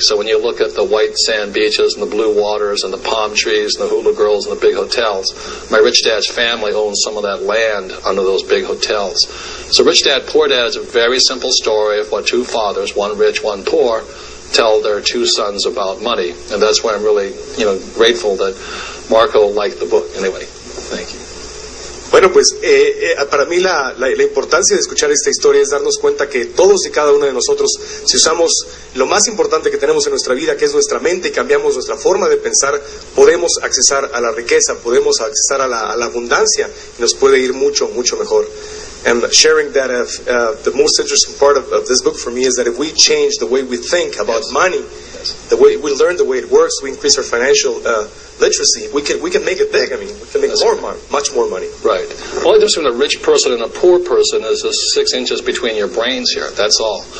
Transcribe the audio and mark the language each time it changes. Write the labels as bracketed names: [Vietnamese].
[English] So when you look at the white sand beaches and the blue waters and the palm trees and the hula girls and the big hotels, my rich dad's family owns some of that land under those big hotels. So Rich Dad, Poor Dad is a very simple story of what two fathers, one rich, one poor, tell their two sons about money. And that's why I'm really, grateful that Marco liked the book. Anyway, thank you. [Spanish] Bueno, pues para mí la importancia de escuchar esta historia es darnos cuenta que todos y cada uno de nosotros, si usamos lo más importante que tenemos en nuestra vida, que es nuestra mente, y cambiamos nuestra forma de pensar, podemos accesar a la riqueza, podemos accesar a la abundancia, y nos puede ir mucho, mucho mejor. [English] And sharing that the most interesting part of this book for me is that if we change the way we think about money, the way we learn the way it works, we increase our financial literacy, we can make it big. I mean, we can make much more money. Right. The only difference between a rich person and a poor person is the 6 inches between your brains here. That's all.